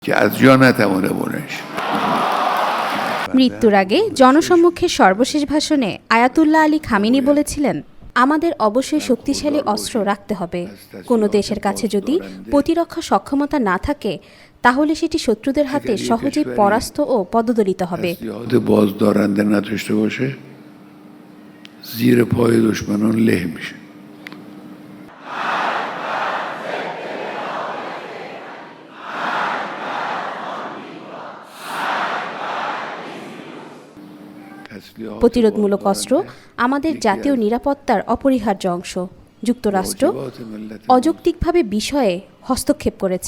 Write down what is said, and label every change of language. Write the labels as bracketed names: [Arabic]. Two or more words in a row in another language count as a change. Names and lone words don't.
[Persian] که از جا نتوانه بلند شه। [Bangla] মৃত্যুর আগে জনসম্মুখে সর্বশেষ ভাষণে আয়াতুল্লাহ আলী খামেনি বলেছিলেন, আমাদের অবশ্যই শক্তিশালী অস্ত্র রাখতে হবে। কোনো দেশের কাছে যদি প্রতিরক্ষা সক্ষমতা না থাকে তাহলে সেটি শত্রুদের হাতে সহজেই পরাস্ত ও পদদলিত হবে। [Persian] اسلحات بازدارنده نداشته باشه زیر پای دشمنان له میشه۔ [Bangla] প্রতিরোধমূলক অস্ত্র আমাদের জাতীয় নিরাপত্তার অপরিহার্য অংশ। যুক্তরাষ্ট্র অযৌক্তিকভাবে বিষয়ে হস্তক্ষেপ করেছে।